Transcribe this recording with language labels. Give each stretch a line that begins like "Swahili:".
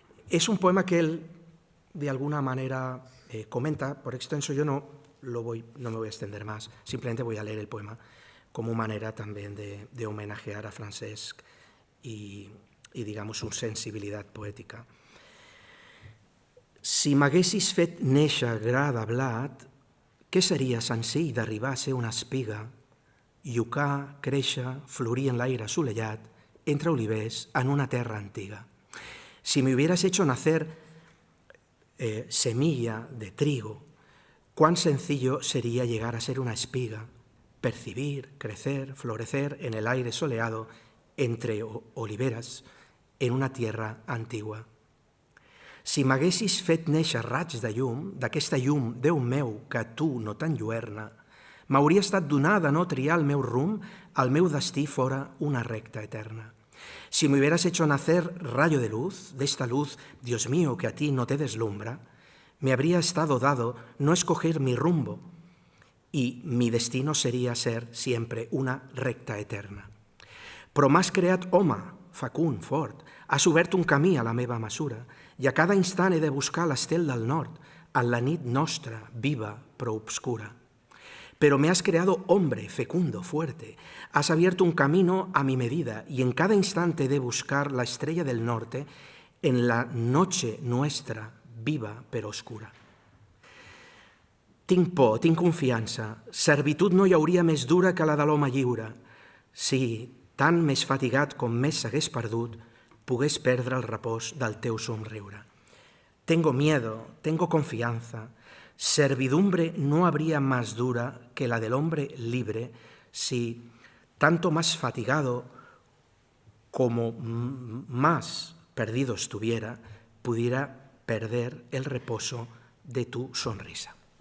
Spanish: Es un poema que él, de alguna manera, comenta, por extenso yo no me voy a extender más, simplemente voy a leer el poema como manera también de homenajear a Francesc y digamos, su
Catalan: sensibilitat poètica. Si m'haguessis fet néixer gra de blat, què seria senzill d'arribar a ser una espiga, llucar, créixer, florir en l'aire assolellat, entre olivers, en una terra antiga.
Spanish: Si me hubieras hecho nacer semilla de trigo, cuán sencillo sería llegar a ser una espiga, percibir, crecer, florecer en el aire soleado, entre oliveres, en una tierra antigua.
Catalan: Si m'haguessis fet néixer raigs de llum, d'aquesta llum, Déu meu, que tu no t'enlluerna, m'hauria estat donada no triar el meu rumb, el meu destí fora una recta eterna.
Spanish: Si me hubieras hecho nacer rayo de luz, de esta luz, Dios mío, que a ti no te deslumbra, me habría estado dado no escoger mi rumbo, y mi destino seria ser siempre una recta eterna.
Catalan: Però m'has creat home, fecund, fort, has obert un camí a la meva mesura, i a cada instant he de buscar l'estel del nord, en la nit nostra, viva però obscura.
Spanish: Pero me has creado hombre, fecundo, fuerte, has abierto un camino a mi medida, y en cada instante he de buscar la estrella del norte en la noche nuestra, viva però oscura.
Catalan: Tinc por, tinc confiança, servitud no hi hauria més dura que la de l'home lliure. Si, tant més fatigat com més s'hagués perdut, pogués perdre el repòs del teu somriure.
Spanish: Tengo miedo, tengo confianza, servidumbre no habría más dura que la del hombre libre si, tanto más fatigado como más perdido estuviera, pudiera perder el reposo de tu sonrisa.